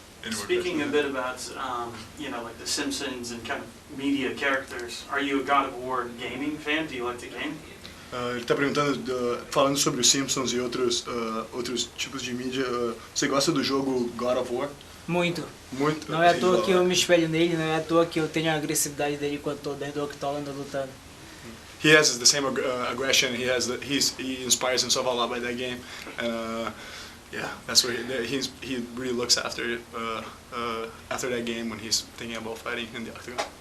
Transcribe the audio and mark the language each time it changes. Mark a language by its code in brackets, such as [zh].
[en] Speaking a bit about, like the Simpsons and kind of media characters, are you a God of War gaming fan? Do you like to game? [pt] Ele está perguntando, falando sobre os Simpsons e outros tipos de mídia. Você gosta do jogo God of War? Muito. Muito. Não é à toa que eu me espelho nele, não é à toa que eu tenho a agressividade dele quando estou dentro do octógono lutando. [en] He has the same aggression. He inspires himself a lot by that game, and yeah, that's where he really looks after that game when he's thinking about fighting in the octagon.